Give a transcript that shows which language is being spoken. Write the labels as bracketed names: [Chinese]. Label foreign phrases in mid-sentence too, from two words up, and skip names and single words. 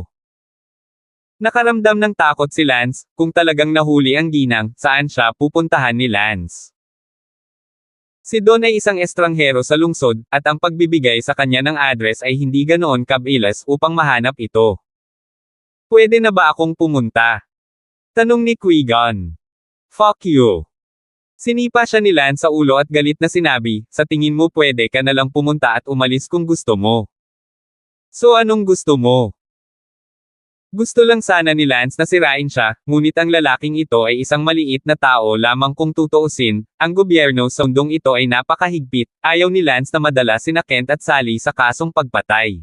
[Filipino] Nakaramdam ng takot si Lance, kung talagang nahuli ang ginang, saan siya pupuntahan ni Lance? Si Don ay isang estranghero sa lungsod, at ang pagbibigay sa kanya ng address ay hindi ganoon kabilis upang mahanap ito. "Pwede na ba akong pumunta?" tanong ni Qui-Gon. [English] "Fuck you." [Filipino] Sinipa siya ni Lance sa ulo at galit na sinabi, "Sa tingin mo pwede ka na lang pumunta at umalis kung gusto mo. So anong gusto mo?" Gusto lang sana ni Lance na sirain siya, ngunit ang lalaking ito ay isang maliit na tao lamang kung tutuusin, ang gobyerno sa mundong ito ay napakahigpit, ayaw ni Lance na madala sina Kent at Sally sa kasong pagpatay.